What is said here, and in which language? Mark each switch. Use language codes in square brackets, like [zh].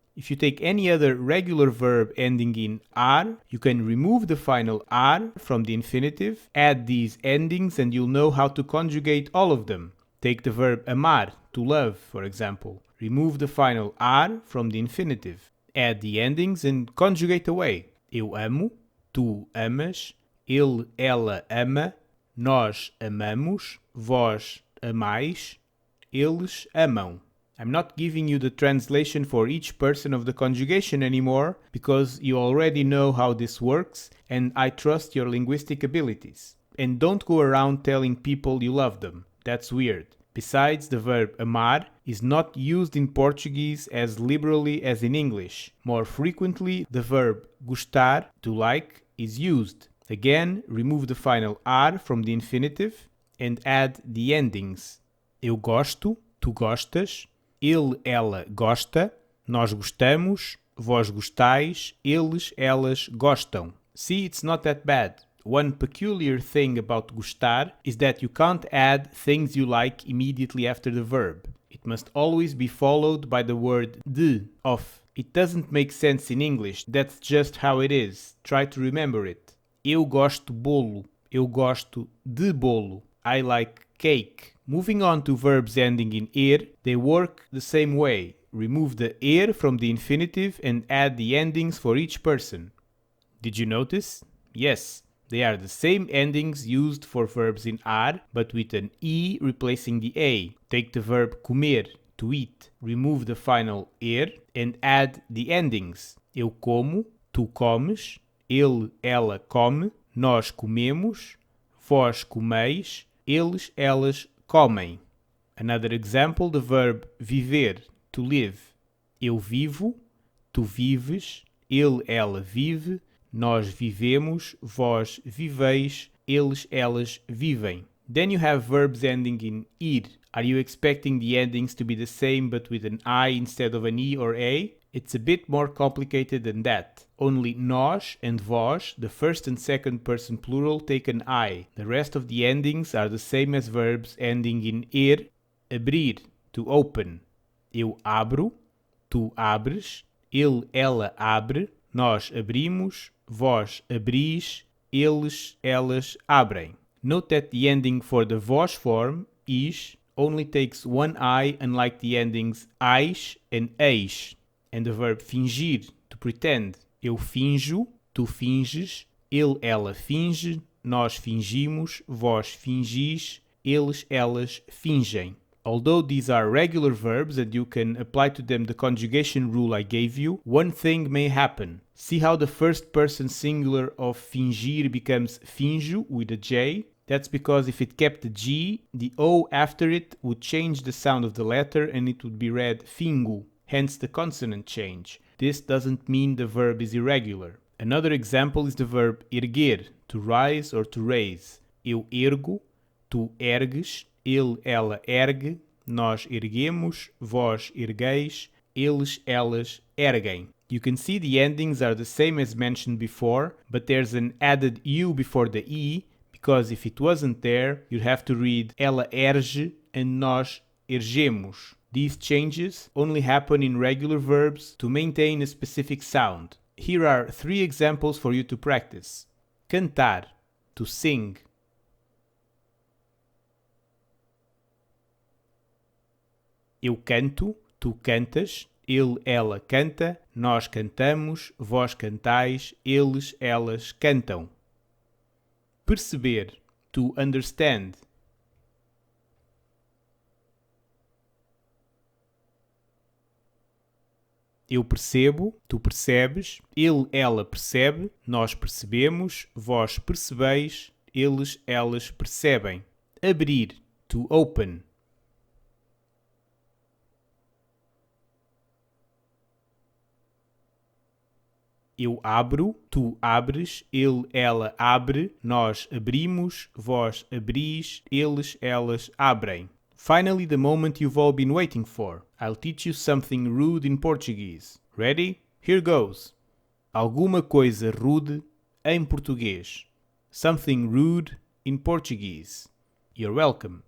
[en] If you take any other regular verb ending in ar, you can remove the final ar from the infinitive, add these endings, and you'll know how to conjugate all of them. Take the verb amar, to love, for example. Remove the final ar from the infinitive. Add the endings and conjugate away. [pt] Eu amo, tu amas, ele, ela ama, nós amamos, vós amais, eles amam. [en] I'm not giving you the translation for each person of the conjugation anymore because you already know how this works and I trust your linguistic abilities. And don't go around telling people you love them. That's weird. Besides, the verb amar is not used in Portuguese as liberally as in English. More frequently, the verb gostar, to like, is used. Again, remove the final ar from the infinitive and add the endings. [pt] Eu gosto, tu gostas, ele, ela gosta, nós gostamos, vós gostais, eles, elas gostam. [en] See, it's not that bad. One peculiar thing about gostar is that you can't add things you like immediately after the verb. It must always be followed by the word de, of. It doesn't make sense in English, that's just how it is. Try to remember it. [pt] Eu gosto bolo. Eu gosto de bolo. [en] I like cake. Moving on to verbs ending in er, they work the same way. Remove the er from the infinitive and add the endings for each person. Did you notice? Yes, they are the same endings used for verbs in ar, but with an e replacing the a. Take the verb comer, to eat. Remove the final er and add the endings. [pt] Eu como, tu comes, ele, ela come, nós comemos, vós comeis, eles, elas comem. [en] Another example, the verb viver, to live. [pt] Eu vivo, tu vives, ele, ela vive, nós vivemos, vós viveis, eles, elas vivem. [en] Then you have verbs ending in ir. Are you expecting the endings to be the same but with an I instead of an E or A? It's a bit more complicated than that. Only nós and vós, the first and second person plural, take an I. The rest of the endings are the same as verbs ending in er. Abrir, to open. [pt] Eu abro, tu abres, ele, ela abre, nós abrimos, vós abris, eles, elas abrem. [en] Note that the ending for the voz form, is, only takes one I, unlike the endings ais and eis. And the verb fingir, to pretend. [pt] Eu finjo, tu finges, ele, ela finge, nós fingimos, vós fingis, eles, elas fingem. [en] Although these are regular verbs and you can apply to them the conjugation rule I gave you, one thing may happen. See how the first person singular of fingir becomes finjo with a J? That's because if it kept the G, the O after it would change the sound of the letter and it would be read fingo, hence the consonant change. This doesn't mean the verb is irregular. Another example is the verb erguer, to rise or to raise. [pt] Eu ergo, tu ergues, ele, ela ergue, nós erguemos, vós ergueis, eles, elas erguem. [en] You can see the endings are the same as mentioned before, but there's an added U before the E, because if it wasn't there, you'd have to read ela erge and nós ergemos. These changes only happen in regular verbs to maintain a specific sound. Here are 3 examples for you to practice. Cantar, to sing. [pt] Eu canto, tu cantas, ele, ela canta, nós cantamos, vós cantais, eles, elas cantam. [en] Perceber, to understand. [pt] Eu percebo, tu percebes, ele, ela percebe, nós percebemos, vós percebeis, eles, elas percebem. [en] Abrir, to open. [pt] Eu abro, tu abres, ele, ela abre, nós abrimos, vós abris, eles, elas abrem. [en] Finally, the moment you've all been waiting for. I'll teach you something rude in Portuguese. Ready? Here goes. [pt] Alguma coisa rude em português. [en] Something rude in Portuguese. You're welcome.